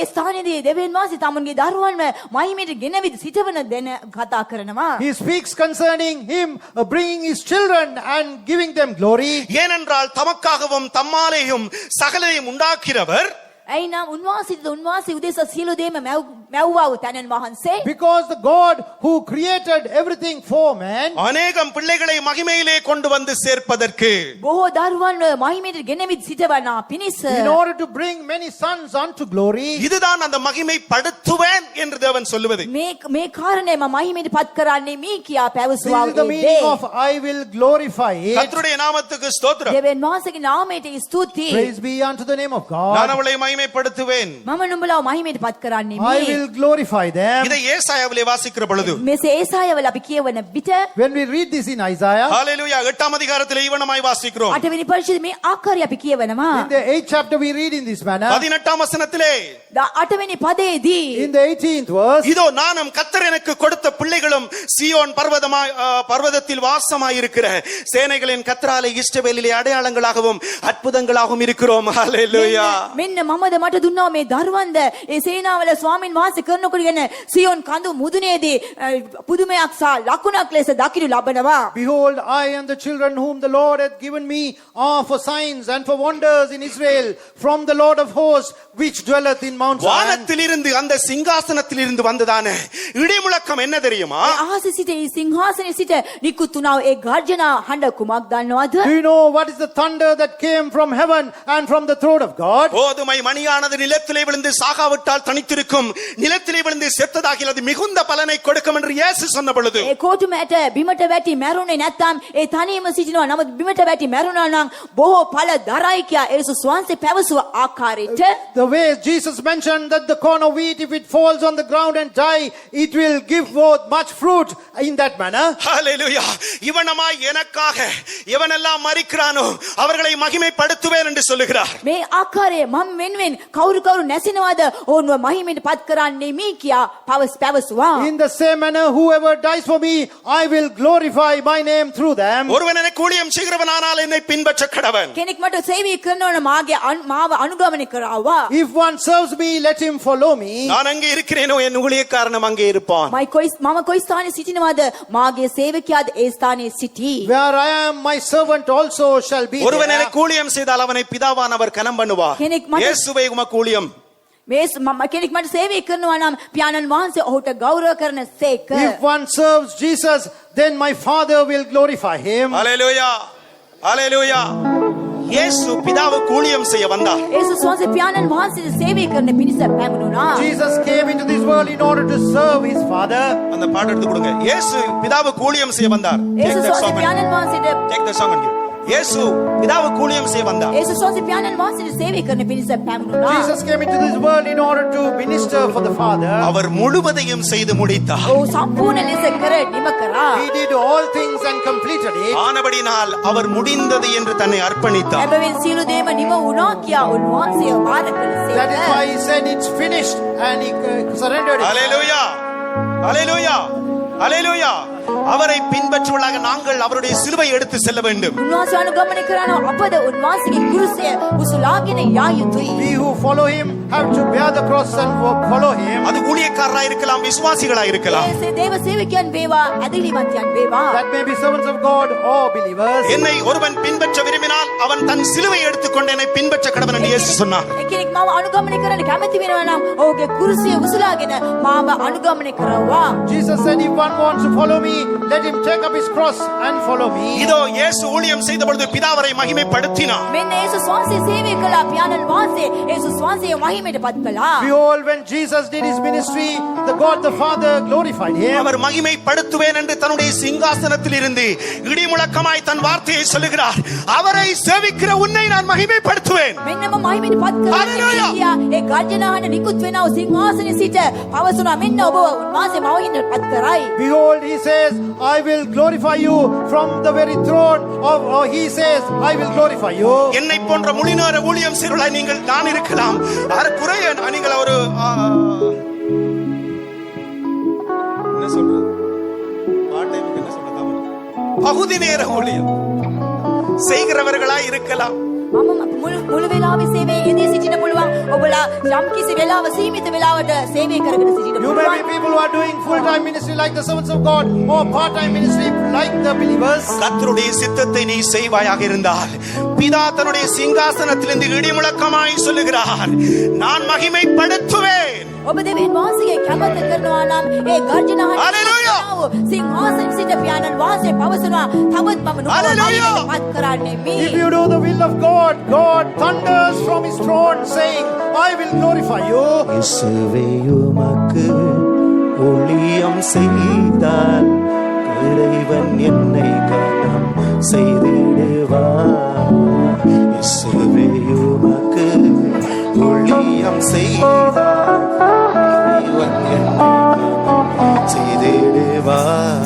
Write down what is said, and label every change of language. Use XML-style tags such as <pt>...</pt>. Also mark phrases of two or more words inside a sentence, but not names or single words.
<si>ඒ ස්ථානයේදී දෙවියන් වහන්සේ තමුන්ගේ දරුවන්ව මහිමයට ගෙනවිද සිටවන දෙන කතා කරනවා.</si> <en>he speaks concerning him bringing his children and giving them glory.</en> <ta>ஏனென்றால் தமக்காகவும் தம்மாலேயும் சகலரையும் உண்டாக்கிறவர்</ta> <si>ඇයිනම් උන්වහන්සේ උදෙසා සියලු දේම මැව්වා වූ තැනන් වහන්සේ</si> <en>Because the God who created everything for man,</en> <ta>அநேகம் பிள்ளைகளை மகிமையிலே கொண்டு வந்து சேர்ப்பதற்கு</ta> <si>බොහෝ දරුවන්ව මහිමයට ගෙනවිද සිටවනා පිණිස</si> <en>in order to bring many sons unto glory,</en> <ta>இதுதான் அந்த மகிமைப்படுத்துவேன் என்று தேவன் சொல்லுவது.</ta> <si>මේ කාරණය මම මහිමයට පත් කරන්නේ මේ කියා පැවසුවා</si> <en>this is the</en> <si>වූ</si> <en>meaning</en> <si>දේ.</si> <en>of I will glorify it.</en> <ta>கர்த்தருடைய நாமத்துக்கு ஸ்தோத்திரம்.</ta> <si>දෙවියන් වහන්සේගේ නාමයට ස්තුතියි.</si> <en>Praise be unto the name of</en> <ta>நான்</ta> <en>God.</en> <ta>அவளை மகிமைப்படுத்துவேன்.</ta> <si>මම නුඹලා මහිමයට පත් කරන්නේ</si> <en>I</en> <si>මේ.</si> <en>will glorify them.</en> <ta>இதை ஏசாயாவிலே வாசிக்கிற பொழுது</ta> <si>මෙසේ ඒසායවල අපි කියවන විට</si> <en>When we read this in Isaiah,</en> <ta>ஹalleluya 8 அதிகாரத்திலே இவனமாய் வாசிக்கிறோம்.</ta> <si>8 වෙනි පරිච්ඡේදයේ මේ ආකාරය අපි කියවනවා.</si> <en>in the 8th chapter we read in this manner.</en> <ta>18 வசனத்திலே</ta> <si>8 වෙනි පදයේදී</si> <en>In the 18th verse,</en> <ta>இதோ நானும் கர்த்தர் எனக்கு கொடுத்த பிள்ளைகளும் சீயோன் பர்வதத்தில் வாசமாய் இருக்கிற சேனைகளின் கர்த்தராலே இஸ்ரவேலிலே அடையாளங்களாகவும் அற்புதங்களாகவும் இருக்கிறோம். ஹalleluya.</ta> <si>මෙන්න මමද මට දුන්නා මේ දරුවන්ද ඒ සේනාවල ස්වාමින් වහන්සේ කරනකොටගෙන සියොන් කඳු මුදුනේදී පුදුමයක් සහ ලකුණක් ලෙස දකිනු ලබනවා.</si> <en>behold, I and the children whom the Lord hath given me are for signs and for wonders in Israel from the Lord of hosts, which dwelleth in Mount Zion.</en> <ta>வானத்திலிருந்து அந்த சிங்காசனத்திலிருந்து வந்ததான இடிமுழக்கம் என்ன தெரியுமா?</ta> <si>ඒ අහසේ සිට ඒ සිංහාසනයේ සිට නිකුත් වුණා ඒ ගර්ජනා හඬ කුමක් දන්නවද?</si> <en>Do you know what is the thunder that came from heaven and from the throne of God?</en> <ta>கோதுமை மணியானது நிலத்திலே விழுந்து சாகாவிட்டால் தனித்திருக்கும், நிலத்திலே விழுந்து செத்ததாகில் அது மிகுந்த பலனை கொடுக்கும் என்று இயேசு சொன்ன பொழுது</ta> <si>ඒ කෝටුමැට බිමට වැටි මැරුණේ නැත්නම් ඒ තනියම සිටිනවා. නමුත් බිමට වැටි මැරුණා නම් බොහෝ ඵල දරයි කියා යේසුස් වහන්සේ පැවසුව ආකාරයට</si> <en>The way Jesus mentioned that the corn of wheat, if it falls on the ground and die, it will give forth much fruit in that manner.</en> <ta>ஹalleluya. இவனமாய் எனக்காக எவனெல்லாம் மரிக்கிறானோ அவர்களை மகிமைப்படுத்துவேன் என்று சொல்லுகிறார்.</ta> <si>මේ ආකාරයේ මම වෙනුවෙන් කවුරු නැසිනවද ඕන්ව මහිමයට පත් කරන්නේ මේ කියා පැවසුවා.</si> <en>In the same manner, whoever dies for me, I will glorify my name through them.</en> <ta>ஒருவன் எனக்கு ஊழியம் செய்கிறவனானால் என்னை பின்பற்ற கடவன்.</ta> <si>කෙනෙක් මට සේවය කරනවා නම් මාව අනුගමනය කරාවා.</si> <en>If one serves me, let him follow me.</en> <ta>நான் அங்கே இருக்கிறேனோ என் ஊழியக்காரனும் அங்கே இருப்பான்.</ta> <si>මම කොයි ස්ථානයේ සිටිනවද මාගේ සේවකයාද ඒ ස්ථානයේ සිටී.</si> <en>Where I am, my servant also shall be</en> <ta>ஒருவன்</ta> <en>there.</en> <ta>எனக்கு ஊழியம் செய்தால் அவனை பிதாவானவர் கனம் பண்ணுவார்.</ta> <si>කෙනෙක් මට</si> <ta>இயேசுவே உமக்கு ஊழியம்.</ta> <si>කෙනෙක් මට සේවය කරනවා නම් පියාණන් වහන්සේ ඔහුට ගෞරව කරන සේක.</si> <en>If one serves Jesus, then my Father will glorify him.</en> <ta>ஹalleluya. ஹalleluya. இயேசு பிதாவுக்கு ஊழியம் செய்ய வந்தார்.</ta> <si>යේසුස් වහන්සේ පියාණන් වහන්සේට සේවය කරන පිණිස පැමුණුණා.</si> <en>Jesus came into this world in order to serve his Father.</en> <ta>அந்த பாட்டு எடுத்து கொடுங்க. இயேசு பிதாவுக்கு ஊழியம் செய்ய வந்தார்.</ta> <en>Take</en> <si>යේසුස්</si> <en>that</en> <si>වහන්සේ</si> <en>song and-</en> <si>පියාණන් වහන්සේට</si> <en>Take the song and give.</en> <ta>இயேசு பிதாவுக்கு ஊழியம் செய்ய வந்தார்.</ta> <si>ඒසුස් වහන්සේ පියාණන් වහන්සේට සේවය කරන පිණිස පැමිණුණා.</si> <en>Jesus came into this world in order to minister for the Father.</en> <ta>அவர் முழுவதையும் செய்து முடித்தார்.</ta> <si>ඔහු සම්පූර්ණ ලෙස කර නිම කරා.</si> <en>He did all things and completed it.</en> <ta>ஆனபடினால் அவர் முடிந்தது என்று தன்னை அர்ப்பணித்தார்.</ta> <si>එබැවින් සියලු දේම නිම වුණා කියා උන්වහන්සේ බාර</si> <en>That is</en> <si>කළසේක.</si> <en>why he said it's finished and he surrendered it.</en> <ta>ஹalleluya ஹalleluya ஹalleluya. அவரை பின்பற்றுவதாக நாங்கள் அவருடைய சிலுவை எடுத்து செல்ல வேண்டும்.</ta> <si>උන්වහන්සේ අනුගමනය කරන අපද උන්වහන්සේගේ කුරුසය උසුලාගෙන යා යුතුයි.</si> <en>We who follow him have to bear the cross and follow him.</en> <ta>அது ஊழியக்காரராய் இருக்கலாம், விசுவாசிகளாய் இருக்கலாம்.</ta> <si>ඒ දේව සේවකයන් වේවා, ඇදහිලිමත්යන් වේවා.</si> <en>That may be servants of God or believers.</en> <ta>என்னை ஒருவன் பின்பற்ற விரும்பினால் அவன் தன் சிலுவை எடுத்துக்கொண்டு என்னை பின்பற்ற கடவன் என்று இயேசு சொன்னார்.</ta> <si>කෙනෙක් මාව අනුගමනය කරන්න කැමති වෙනවා නම් ඔහුගේ කුරුසිය උසුලාගෙන මාව අනුගමනය කරවවා.</si> <en>Jesus said, if one wants to follow me, let him take up his cross and follow me.</en> <ta>இதோ இயேசு ஊழியம் செய்த பொழுது பிதாவரை மகிமைப்படுத்தினார்.</ta> <si>මෙන්න ඒසුස් වහන්සේ සේවය කළා පියාණන් වහන්සේ. ඒසුස් වහන්සේ මහිමයට පත් කළා.</si> <en>Behold, when Jesus did his ministry, the God the Father glorified him.</en> <ta>அவர் மகிமைப்படுத்துவேன் என்று தன்னுடைய சிங்காசனத்தில் இருந்து இடிமுழக்கமாய் தன் வார்த்தையை சொல்லுகிறார். அவரை சேவிக்கிற உன்னை நான் மகிமைப்படுத்துவேன்.</ta> <si>මෙන්න මම මහිමයට පත් කරනවා</si> <en>Hallelujah.</en> <si>කියා ඒ ගර්ජනාහඬ නිකුත් වෙනව සිංහාසනයේ සිට පවසනවා මෙන්න ඔබ උන්වහන්සේ මහිමයට පත් කරයි.</si> <en>Behold, he says, I will glorify you from the very throne of, or he says, I will glorify you.</en> <ta>என்னை போன்ற முழுநேர ஊழியம் செய்வர்களாய் நீங்கள் நான் இருக்கலாம். குறைய நீங்கள் ஒரு என்ன சொல்றது, பாட்டைக்கு என்ன சொல்றது, பகுதி நேர ஊழியம் செய்கிறவர்களாய் இருக்கலாம்.</ta> <si>මම මුළු වෙලාවෙ සේවයේ යෙදී සිටින්න පුළුවන්. ඔබලා යම්කිසි වෙලාව සීමිත වෙලාවට සේවය කරගෙන සිටින්න</si> <en>You may be</en> <si>පුළුවන්.</si> <en>people who are doing full-time ministry like the servants of God or part-time ministry like the believers.</en> <ta>கர்த்தருடைய சித்தத்தை நீ செய்வாயாக இருந்தால் பிதா தன்னுடைய சிங்காசனத்திலிருந்து இடிமுழக்கமாய் சொல்லுகிறார், நான் மகிமைப்படுத்துவேன்.</ta> <si>ඔබ දෙවියන් වහන්සේගේ කැමැත්ත කරනවා නම් ඒ ගර්ජනාහඬ</si> <en>Hallelujah.</en> <si>සිංහාසනයේ සිට පියාණන් වහන්සේ පවසනවා තවත් මම නුඹව</si> <en>Hallelujah.</en> <si>මහිමයට පත් කරන්නේ මේ.</si> <en>If you do the will of God, God thunders from his throne saying, I will glorify you.</en> <ta>இயேசுவே உமக்கு ஊழியம் செய்தால் இறைவன் என்னை கனம் செய்திடுவார். இயேசுவே உமக்கு ஊழியம் செய்தால் இறைவன் என்னை கனம் செய்திடுவார்.</ta>